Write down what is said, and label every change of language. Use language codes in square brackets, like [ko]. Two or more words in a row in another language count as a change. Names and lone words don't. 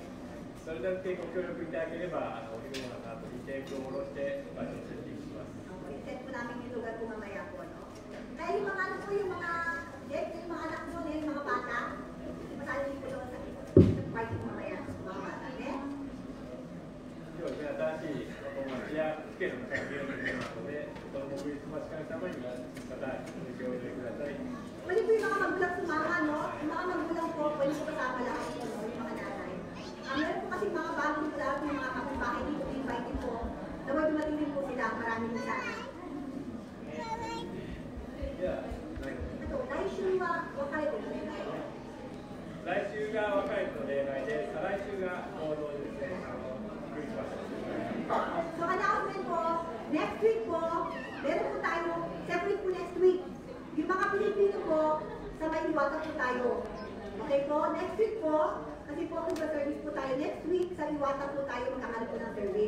[ja] それだけご協力いただければ、お昼ご飯の後にテーブルを下ろしてお会計していきます。 [tl] Okay, set po namin yung lugar po mamaya po, no? Kaya yung mga ano po, yung mga yung mga anak mo, yung mga bata, masali ko doon sa party mo kaya, mga bata. [ja] 今日は新しいお友達やつけの会議をするので、子供クリスマス会のためにまたご協力ください。 [tl] Pwede po yung mga magulang sumama, no? Yung mga magulang po, pwede po kasama lahat po, no? Yung mga nanay. Meron po kasi mga bagong club, yung mga kapitbahay dito, invite po. Naway dumating din po sila, maraming sana. Ito, [ja] 来週は別れてくれない。来週が若い人の例外で、再来週が合同ですね、クリスマス。 [tl] So announcement po, [en] next week [tl] po, meron po tayo, separate po [en] next week. [tl] Yung mga Pilipino po, sa may iwata po tayo. Okay po, [en] next week [tl] po, kasi po kung service po tayo, [en] next week [tl] sa iwata po tayo magkakaroon po ng service.